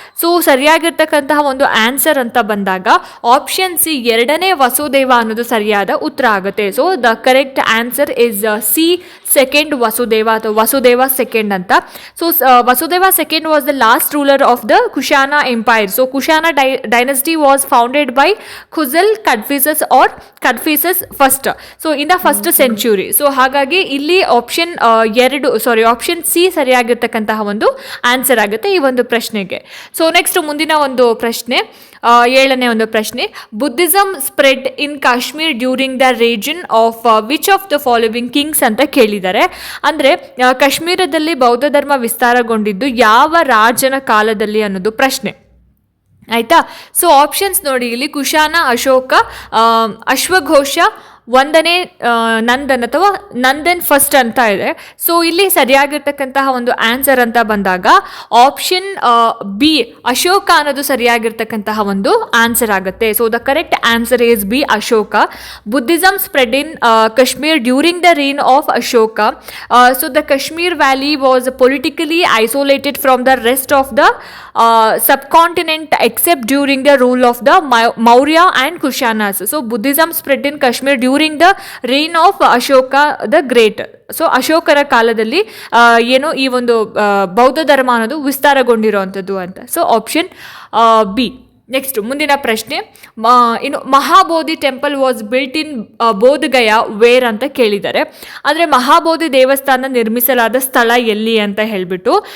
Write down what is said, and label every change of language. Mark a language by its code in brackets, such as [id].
[kn] So ಸರಿಯಾಗಿರ್ತಕ್ಕಂತಹ ಒಂದು answer ಅಂತ ಬಂದಾಗ ಆಪ್ಷನ್ ಸಿ ಎರಡನೇ ವಸುದೇವ ಅನ್ನೋದು ಸರಿಯಾದ ಉತ್ತರ ಆಗುತ್ತೆ. [en] So the correct answer is C second Vasudeva ಅಥವಾ Vasudeva second ಅಂತ. So Vasudeva second was the last ruler of the Kushana empire. So Kushana dynasty was founded by Khuzal Kadphises or Kadphises first. So in the first century. [kn] So ಹಾಗಾಗಿ ಇಲ್ಲಿ option C ಸರಿಯಾಗಿರ್ತಕ್ಕಂತಹ ಒಂದು answer ಆಗುತ್ತೆ ಈ ಒಂದು ಪ್ರಶ್ನೆಗೆ. [en] so next [kn] ಮುಂದಿನ ಒಂದು ಪ್ರಶ್ನೆ, 7ನೇ ಒಂದು ಪ್ರಶ್ನೆ, [en] Buddhism spread in Kashmir during the region of which of the following kings [kn] ಅಂತ ಕೇಳಿದ್ದಾರೆ. ಅಂದರೆ ಕಾಶ್ಮೀರದಲ್ಲಿ ಬೌದ್ಧ ಧರ್ಮ ವಿಸ್ತಾರಗೊಂಡಿದ್ದು ಯಾವ ರಾಜನ ಕಾಲದಲ್ಲಿ ಅನ್ನೋದು ಪ್ರಶ್ನೆ ಆಯ್ತಾ. ಸೊ ಆಪ್ಷನ್ಸ್ ನೋಡಿ ಇಲ್ಲಿ, ಕುಶಾನ, ಅಶೋಕ, ಅಶ್ವಘೋಷ, ಒಂದನೇ ನಂದನ್ ಅಥವಾ ನಂದನ್ ಫಸ್ಟ್ ಅಂತ ಇದೆ. ಸೊ ಇಲ್ಲಿ ಸರಿಯಾಗಿರ್ತಕ್ಕಂತಹ ಒಂದು ಆನ್ಸರ್ ಅಂತ ಬಂದಾಗ ಆಪ್ಷನ್ ಬಿ ಅಶೋಕ ಅನ್ನೋದು ಸರಿಯಾಗಿರ್ತಕ್ಕಂತಹ ಒಂದು ಆನ್ಸರ್ ಆಗುತ್ತೆ. [en] So the correct answer is B Ashoka. Buddhism spread in Kashmir during the reign of Ashoka. So the Kashmir valley was politically isolated from the rest of the subcontinent except during the rule of the Maurya and Kushanas. So Buddhism spread in Kashmir during the reign of Ashoka the Great. [kn] So ಅಶೋಕರ ಕಾಲದಲ್ಲಿ ಏನು ಈ ಒಂದು ಬೌದ್ಧ ಧರ್ಮ ಅನ್ನೋದು ವಿಸ್ತಾರಗೊಂಡಿರುವಂಥದ್ದು ಅಂತ. [en] So option B. Next [kn] ಮುಂದಿನ ಪ್ರಶ್ನೆ, ಇನ್ನು [en] Mahabodhi temple was built in Bodhgaya where [kn] ಅಂತ ಕೇಳಿದ್ದಾರೆ. ಅಂದರೆ ಮಹಾಬೋಧಿ ದೇವಸ್ಥಾನ ನಿರ್ಮಿಸಲಾದ ಸ್ಥಳ ಎಲ್ಲಿ ಅಂತ ಹೇಳಿಬಿಟ್ಟು.